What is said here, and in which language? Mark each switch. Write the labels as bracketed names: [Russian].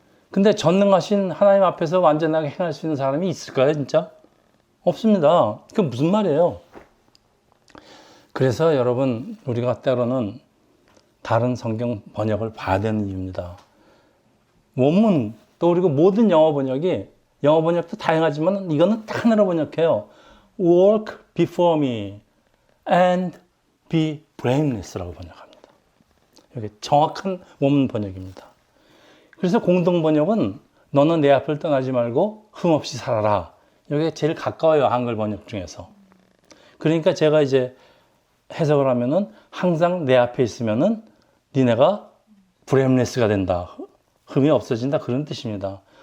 [Korean] 근데 전능하신 하나님 앞에서 완전하게 행할 수 있는 사람이 있을까요, 진짜? 없습니다. 그게 무슨 말이에요? 그래서 여러분, 우리가 때로는 다른 성경 번역을 봐야 되는 이유입니다. 원문, 또 그리고 모든 영어 번역도 다양하지만 이거는 딱 하나로 번역해요. [English] Walk before me and be blameless [Korean] 라고 번역합니다. 이게 정확한 원문 번역입니다. 그래서 공동 번역은 너는 내 앞을 떠나지 말고 흠없이 살아라. 이게 제일 가까워요, 한글 번역 중에서. 그러니까 제가 이제 해석을 하면은 항상 내 앞에 있으면은 니네가 브레임레스가 된다. 흠이 없어진다. 그런 뜻입니다.